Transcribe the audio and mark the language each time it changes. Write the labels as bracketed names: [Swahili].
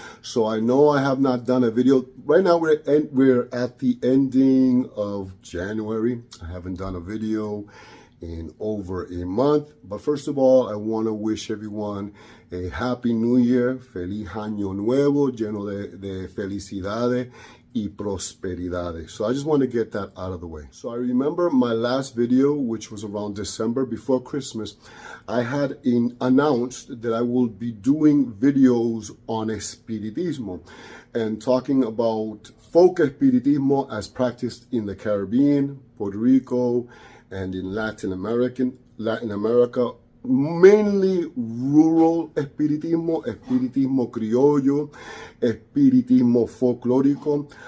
[English] So I know I have not done a video. Right now we're at the ending of January. I haven't done a video in over a month. But first of all, I want to wish everyone a happy new year. [Spanish] Feliz año nuevo, lleno de felicidades y prosperidades. [English] So I just want to get that out of the way. So I remember my last video, which was around December before Christmas, I had announced that I will be doing videos on Espiritismo and talking about folk Espiritismo as practiced in the Caribbean, Puerto Rico, and in Latin America, mainly rural espiritismo, espiritismo criollo, espiritismo folklórico.